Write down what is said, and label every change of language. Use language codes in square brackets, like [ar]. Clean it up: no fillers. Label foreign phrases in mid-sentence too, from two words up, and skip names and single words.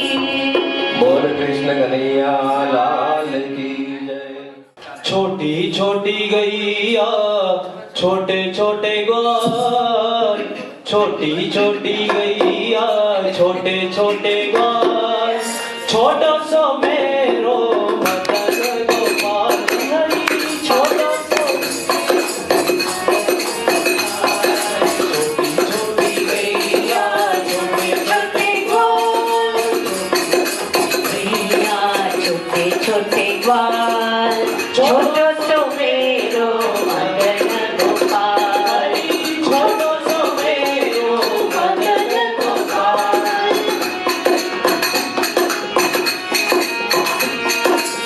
[hi] बोल कृष्ण कन्हैया लाल की जय। छोटी छोटी गैया छोटे छोटे ग्वाल, छोटी छोटी गैया छोटे छोटे ग्वाल। [bra] छोटो सो मेरो मदन गोपाल हरी, छोटो सो छोटी छोटी गैया छोटे छोटे ग्वाल, गैया छोटे छोटे ग्वाल। छोटो सो मेरो मदन गोपाल, छोटो सो मेरो मदन गोपाल।